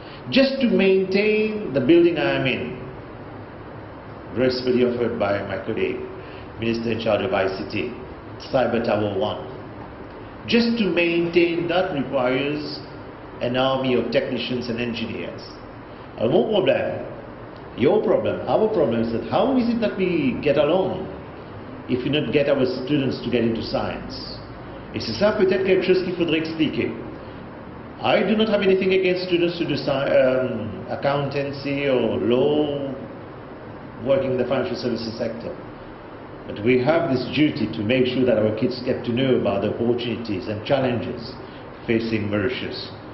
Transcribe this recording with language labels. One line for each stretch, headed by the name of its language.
English: Just to maintain the building I am in, gracefully offered by my colleague, Minister in charge of ICT, Cyber Tower 1. Just to maintain that requires an army of technicians and engineers.
French: Mon problème,
English: your problem, our problem is that how is it that we get along if we not get our students to get into science?
French: Et c'est ça peut-être quelque chose qu'il faudrait expliquer.
English: I do not have anything against students to do accountancy or law, working in the financial services sector. But we have this duty to make sure that our kids get to know about the opportunities and challenges facing Mauritius.